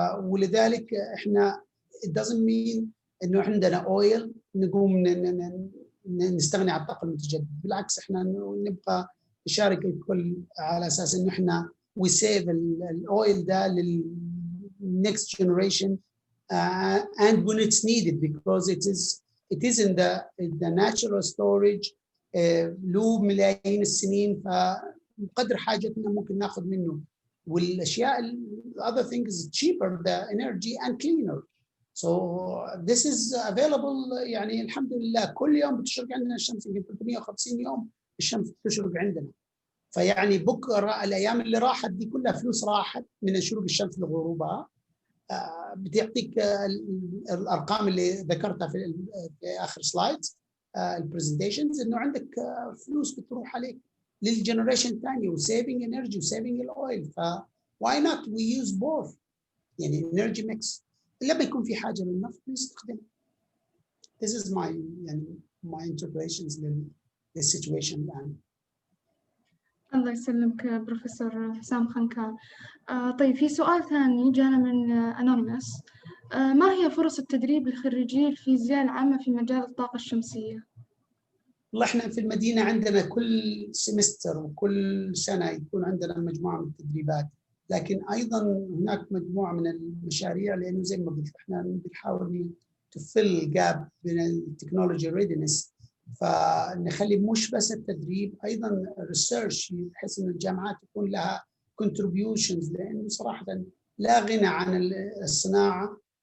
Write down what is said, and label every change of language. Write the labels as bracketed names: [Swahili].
[Arabic] ولذلك احنا [English] it doesn't mean [Arabic] انه عندنا اويل نقوم نستغني عن الطاقة المتجددة، بالعكس احنا نبقى نشارك الكل على اساس انه احنا [English] we save [Arabic] الاويل ده لل [English] next generation and when it's needed because it is in the natural storage [Arabic] له ملايين السنين، فقدر حاجتنا ممكن ناخذ منه. والاشياء [English] other thing is cheaper the energy and cleaner, so this is available. [Arabic] يعني الحمد لله كل يوم بتشرق عندنا الشمس، يمكن 350 يوم الشمس بتشرق عندنا. فيعني بكره الايام اللي راحت دي كلها فلوس راحت من شروق الشمس لغروبها. بتعطيك الارقام اللي ذكرتها في اخر سلايد البرزنتيشنز، انه عندك فلوس بتروح عليك للجنريشن الثانيه وسيفنج انرجي وسيفنج الاويل. [English] ف why not we use both، [Arabic] يعني انرجي ميكس. لما يكون في حاجه للنفط نستخدمه. [English] This is my يعني my interpretations [Arabic] للسيتويشن الان. الله يسلمك بروفيسور حسام خنكار. طيب، في سؤال ثاني جانا من أنونيمس: ما هي فرص التدريب لخريجي الفيزياء العامة في مجال الطاقة الشمسية؟ والله احنا في المدينة عندنا كل سمستر وكل سنة يكون عندنا مجموعة من التدريبات، لكن أيضا هناك مجموعة من المشاريع، لأنه زي ما قلت احنا بنحاول تفل جاب بين التكنولوجي ريدنس، فنخلي مش بس التدريب أيضا ريسيرش، بحيث إن الجامعات يكون لها contributions، لأنه صراحة لا غنى عن الصناعة